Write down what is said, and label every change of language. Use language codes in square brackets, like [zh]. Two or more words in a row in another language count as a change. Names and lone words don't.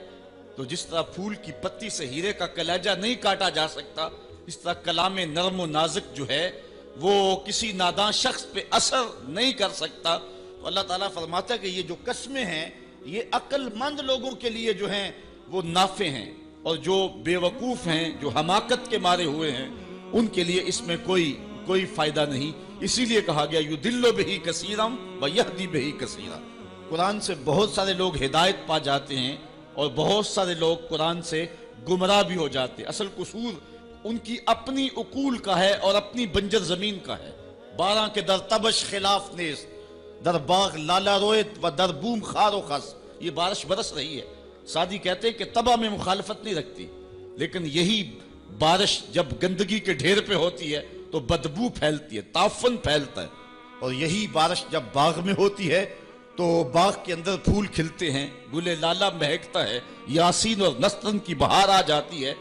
[ur] تو جس طرح پھول کی پتی سے ہیرے کا کلیجہ نہیں کاٹا جا سکتا، اس طرح کلام نرم و نازک جو ہے وہ کسی نادان شخص پہ اثر نہیں کر سکتا۔ تو اللہ تعالیٰ فرماتا ہے کہ یہ جو قسمیں ہیں یہ عقل مند لوگوں کے لیے جو ہیں وہ نافع ہیں، اور جو بے وقوف ہیں، جو حماقت کے مارے ہوئے ہیں، ان کے لیے اس میں کوئی فائدہ نہیں۔ [ar] اسی لیے کہا گیا یُضِلُّ بِهِ كَثِيرًا وَيَهْدِي بِهِ كَثِيرًا۔ [ur] قرآن سے بہت سارے لوگ ہدایت پا جاتے ہیں اور بہت سارے لوگ قرآن سے گمراہ بھی ہو جاتے ہیں۔ اصل قصور ان کی اپنی عقول کا ہے اور اپنی بنجر زمین کا ہے۔ [fa] 12 کے در تبش خلاف نیز، در باغ لالا رویت و در بوم خار و خس، [ur] یہ بارش برس رہی ہے۔ سعدی کہتے ہیں کہ تباہ میں مخالفت نہیں رکھتی، لیکن یہی بارش جب گندگی کے ڈھیر پہ ہوتی ہے تو بدبو پھیلتی ہے، تعفن پھیلتا ہے، اور یہی بارش جب باغ میں ہوتی ہے تو باغ کے اندر پھول کھلتے ہیں، گل لالا مہکتا ہے، یاسین اور نسترن کی بہار آ جاتی ہے۔